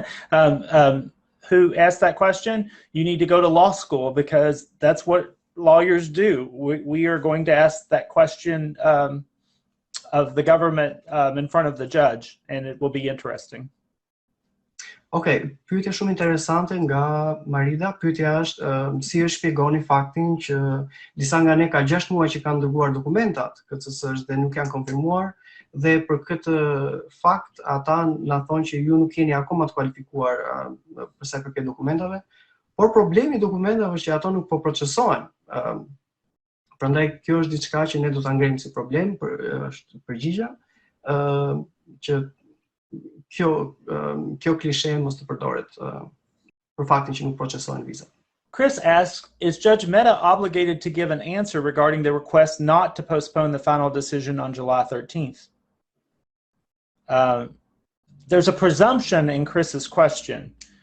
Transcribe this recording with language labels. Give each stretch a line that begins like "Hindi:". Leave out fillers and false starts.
English: Who asked that question? You need to go to law school, because that's what lawyers do. We are going to ask that question of the government in front of the judge, and it will be interesting.
Albanian: Okay, pyetje shumë interesante nga Marida. Pyetja është si e shpjegoni faktin që disa nga ne ka 6 muaj që kanë dërguar dokumentat KCS-s dhe nuk janë konfirmuar, dhe për këtë fakt ata na thonë që ju nuk jeni akoma të kualifikuar për sa i përket dokumentave, por problemi i dokumentave është që ato nuk po procesohen. Prandaj kjo është diçka që ne do ta ngrejmë si problem, është përgjigja që kjo klishe mos të përdoret për faktin që nuk procesohen viza.
English: Chris asks, is Judge Mehta obligated to give an answer regarding the request not to postpone the final decision on July 13th? There's a presumption in Chris's question.